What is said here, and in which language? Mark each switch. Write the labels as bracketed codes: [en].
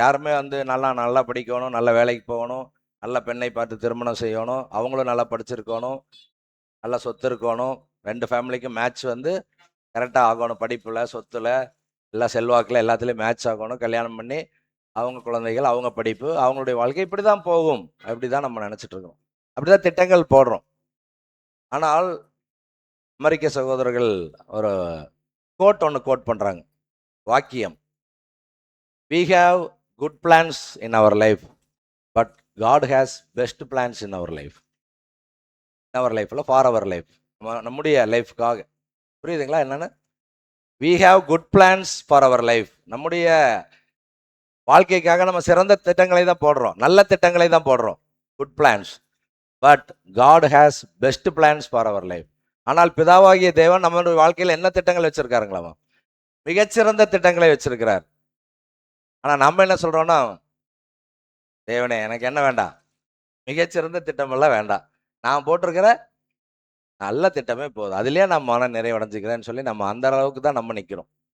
[ta] யாருமே நல்லா படிக்கணும், நல்ல வேலைக்கு போகணும், நல்ல பெண்ணை பார்த்து திருமணம் செய்யணும், அவங்களும் நல்லா படிச்சிருக்கணும், நல்ல சொத்து இருக்கணும், 2 ஃபேமிலிக்கும் மேட்ச் கரெக்டாக ஆகணும், படிப்பில், சொத்துல, எல்லா செல்வாக்கில் எல்லாத்துலேயும் மேட்ச் ஆகணும், கல்யாணம் பண்ணி அவங்க குழந்தைகள், அவங்க படிப்பு, அவங்களுடைய வாழ்க்கை இப்படி தான் போகும், அப்படி தான் நம்ம நினச்சிட்டு இருக்கோம். அப்படி தான் திட்டங்கள் போடுறோம். ஆனால் அமெரிக்க சகோதரர்கள் ஒரு கோட் பண்ணுறாங்க, வாக்கியம். [en] We have good plans in our life, but God has best plans in our life. In our life, for our life. [ta] நம்முடைய லைஃப்காக. புரியுதுங்களா என்னன்னு? [en] We have good plans for our life. [ta] நம்முடைய வாழ்க்கைக்காக நம்ம சிறந்த திட்டங்களை தான் போடுறோம், நல்ல திட்டங்களை தான் போடுறோம், good plans. [en] But God has best plans for our life. [ta] ஆனால் பிதாவாகிய தேவன் நம்மளுடைய வாழ்க்கையில் என்ன திட்டங்கள் வச்சிருக்காருங்களா? மிகச்சிறந்த திட்டங்களை வச்சிருக்கிறார். ஆனா நம்ம என்ன சொல்றோம்னா, தேவனே எனக்கு என்ன வேண்டாம், மிகச்சிறந்த திட்டமெல்லாம் வேண்டாம், நான் போட்டிருக்கிற நல்ல திட்டமே போதும், அதுலயே நான் மன நிறைவடைஞ்சுக்கிறேன்னு சொல்லி நம்ம அந்த அளவுக்கு தான் நம்ம நிற்கிறோம்.